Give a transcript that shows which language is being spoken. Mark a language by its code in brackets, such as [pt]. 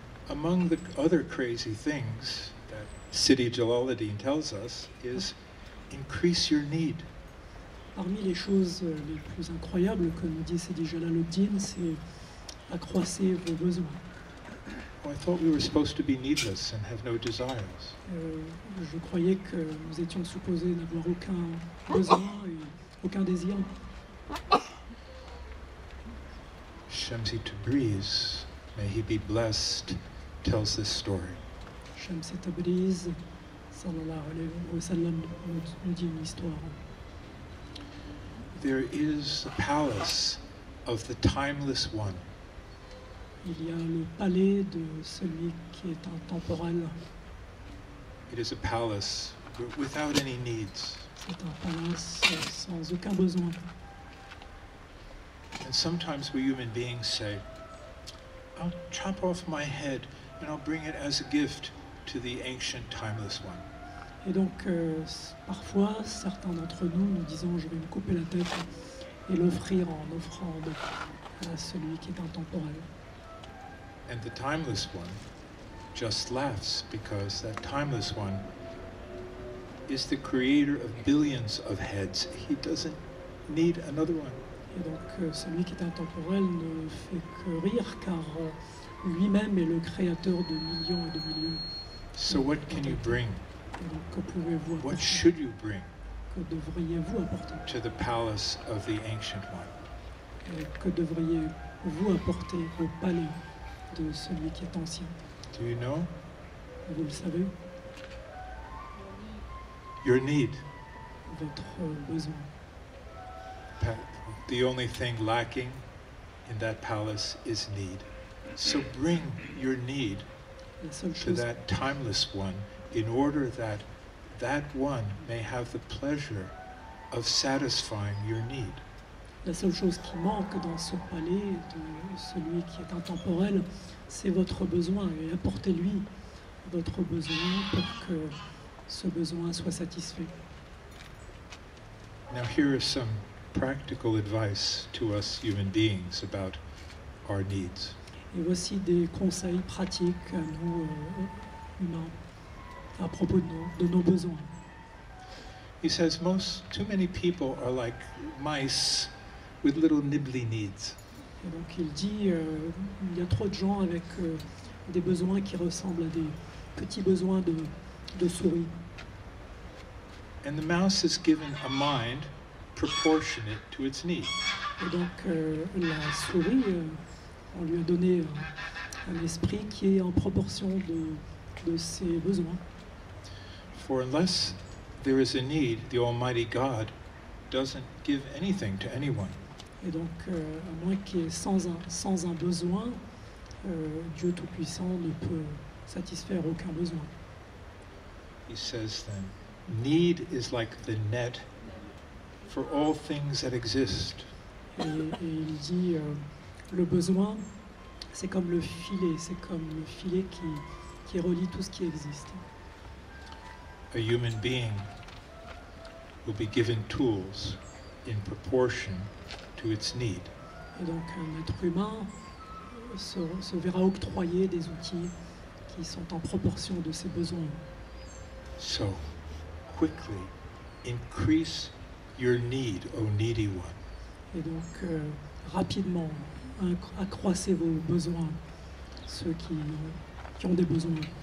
[en] Among the other crazy things that Sidi Jalaluddin tells us is increase your need. [fr] Parmi les choses les plus incroyables que nous dit Sidi Jalaluddin, c'est accroissez vos besoins. [en] Oh, I thought we were supposed to be needless and have no desires. [fr] Je croyais que nous étions supposés n'avoir aucun besoin et aucun désir. [en] Shamsi Tabriz, may he be blessed, tells this story. [fr] Shamsi Tabriz, [ar] sallallahu alayhi wa sallam, [fr] nous dit une histoire. [en] There is the palace of the timeless one. [fr] Il y a le palais de celui qui est intemporel. [en] It is a palace without any needs. [fr] C'est un palace sans aucun besoin. [en] And sometimes we human beings say, I'll chop off my head and I'll bring it as a gift to the ancient timeless one. [fr] Et donc, parfois, certains d'entre nous, nous disons, je vais me couper la tête et l'offrir en offrande à celui qui est intemporel. [en] And the timeless one just laughs because that timeless one is the creator of billions of heads. He doesn't need another one. [fr] Et donc, celui qui est intemporel ne fait que rire car lui-même est le créateur de millions et de millions. [en] So what can you bring? [fr] Et donc, que pouvez-vous apporter? [en] What should you bring [fr] Que devriez-vous apporter? [en] to the palace of the ancient one? [fr] Et que devriez-vous apporter au palais de celui qui est ancien? [en] Do you know? [fr] Vous le savez, [en] Your need. [fr] votre besoin. [en] The only thing lacking in that palace is need. So bring your need [fr] La seule [en] to [fr] chose, [en] that timeless one in order that that one may have the pleasure of satisfying your need. [fr] la seule chose qui manque dans ce palais de celui qui est intemporel, c'est votre besoin. Et apportez-lui votre besoin pour que ce besoin soit satisfait. [en] Now here is some practical advice to us human beings about our needs. [fr] Et voici des conseils pratiques à nous, humains, à propos de nos besoins. [en] He says too many people are like mice with little nibbly needs. [fr] Et donc il dit, il y a trop de gens avec des besoins qui ressemblent à des petits besoins de souris. [en] And the mouse is given a mind proportionate to its need. [fr] Et donc la souris, on lui a donné un esprit qui est en proportion de ses besoins. [en] For unless there is a need, the Almighty God doesn't give anything to anyone. [fr] Et donc, à moins qu'il y ait sans un besoin, Dieu Tout-Puissant ne peut satisfaire aucun besoin. [en] He says then, need is like the net for all things that exist. [fr] Et il dit, le besoin, c'est comme le filet qui relie tout ce qui existe. [en] A human being will be given tools in proportion to its need. [fr] Et donc, un être humain se verra octroyer des outils qui sont en proportion de ses besoins. [en] So, quickly increase your need, O needy one. [fr] Et donc, rapidement, accroissez vos besoins, ceux qui ont des besoins.